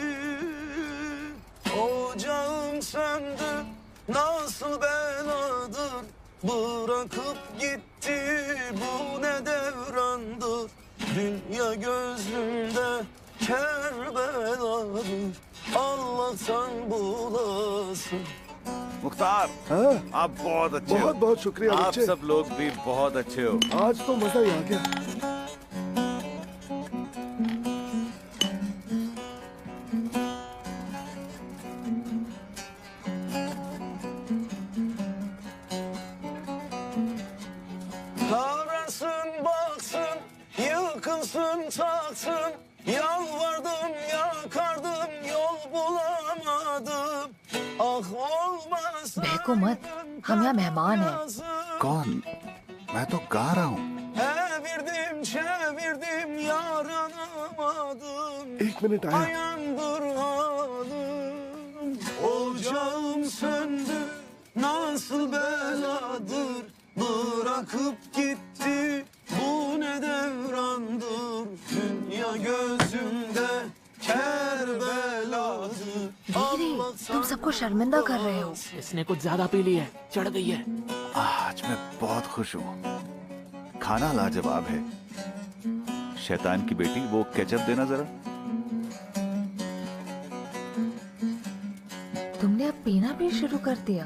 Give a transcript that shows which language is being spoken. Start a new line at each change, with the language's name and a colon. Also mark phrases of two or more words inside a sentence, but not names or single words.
Turkish: Ocağım söndü, nasıl beladır, bırakıp gitti, bu ne devrandır. Dünya gözümde Kerbeladır, Allah'tan bulasın.
Hindi: मुख्तार, हाँ, आप बहुत अच्छे हो। बहुत बहुत शुक्रिया आप बच्चे। सब लोग भी बहुत अच्छे हो। आज तो मजा ही आ गया।
Turkish: Kavrasın baksın, yıkılsın taksın. Yalvardım yakardım, yol bulamadım. Ah olmasa.
Hindi: बहको मत, हम यहाँ मेहमान हैं। कौन? मैं तो गा रहा हूँ।
Turkish: Evirdim çevirdim yaranamadım.
Hindi: एक मिनट आया।
Turkish: Dayandır halim. Ocağım söndü, nasıl beladır, bırakıp gitti, bu ne devrandır. Dünya gözümde Kerbeladır.
Hindi: धीरे, तुम सबको शर्मिंदा कर रहे हो। इसने कुछ ज्यादा पी ली है, चढ़ गई है। आज मैं बहुत खुश हूँ। खाना लाजवाब है। शैतान की बेटी, वो केचप देना जरा। तुमने अब पीना भी शुरू कर दिया।